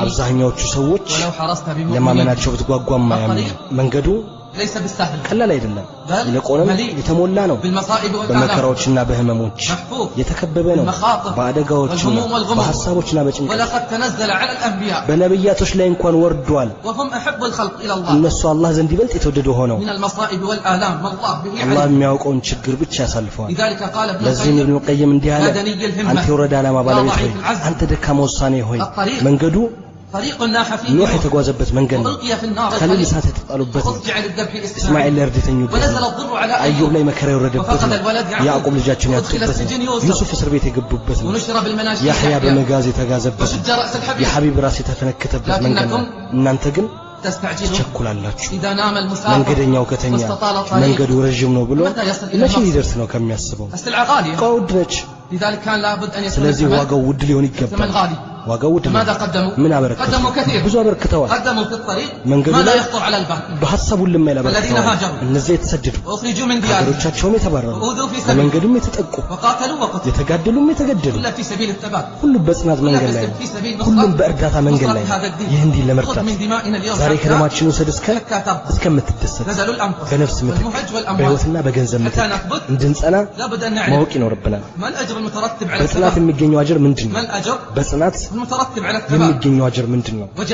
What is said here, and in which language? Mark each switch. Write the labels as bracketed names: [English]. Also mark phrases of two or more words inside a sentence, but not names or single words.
[Amharic] አብዛኛዎቹ ሰዎች ለማመናቸው ብትጓጓም መንገዱ [Arabic] ليس بالسهل [Amharic] ቀላል አይደለም ይልቁንም የተሞላ ነው በመከራዎችና በህመሞች የተከበበ ነው በአደጋዎችና በሐሳቦችና በጭንቀት [Arabic] ولقد تنزل على الانبياء [Amharic] በነብያቶች ላይ እንኳን ወርዷል [Arabic] وهم احب الخلق الى الله [Amharic] እነሱ አላህ ዘንድ ይበልጥ የተወደዱ ሆነው [Arabic] من المصائب والآلام والله به [Amharic] አላህ የሚያውቀውን ችግር ብቻ ያሳልፈዋል [Arabic] لذلك قال [Amharic] ለዚህ ኢብኑ ቀይም እንዲህ አለ አንተ ወረዳ ዓላማ ባለቤት ሆይ አንተ ደካማ ውሳኔ ሆይ መንገዱ [Arabic] طريق الناح فيه [Amharic] نوح የተጓዘበት መንገድ ነው ከሊል እሳት የተጣሉበት እስማኤል ለርድተኙበት አዩብ ላይ መከራ የወረደበት ያዕቆብ ልጃቸውን ያጡበት ዩሱፍ እስር ቤት የገቡበት ያህያ በመጋዝ የተጋዘበት የሐቢብ ራስ የተፈነከተበት መንገድ ነው እናንተ ግን ተቸኩላላችሁ መንገደኛው ከተኛ መንገዱ ረጅም ነው ብሎ ለሺ ሊደርስ ነው ከሚያስበው ቀውድ ነች [Arabic] لذلك كان لابد ان يكون [Amharic] ስለዚህ ዋጋው ውድ ሊሆን ይገባል ዋጋው ውድ [Arabic] ماذا قدموا [Amharic] ምን አበረከቱ ብዙ አበረከተዋል [Arabic] قدموا في الطريق [Amharic] መንገዱ [Arabic] ما لا يخطر على البال [Amharic] በሐሳቡ ለማይላበረከቱ እነዚህ የተሰደዱ [Arabic] واخرجوا من ديارهم [Amharic] ሀገሮቻቸውን የተባረሩ በመንገዱም የተጠቁ [Arabic] وقاتلوا وقتلوا [Amharic] የተጋደሉም የተገደሉ [Arabic] كل في سبيل الثبات [Amharic] ሁሉ በጽናት መንገድ ላይ ሁሉም በእርዳታ መንገድ ላይ ይህ እንዲህ ለመርዳት ዛሬ ከደማችን ወሰድ እስከምትደሰት በነፍስ ምትክ በህይወትና በገንዘብ ምትክ እንድንጸና ማወቅ ይኖርብናል በጽናት የሚገኘው አጅር ምንድነው በጽናት የሚገኘው አጅር ምንድነው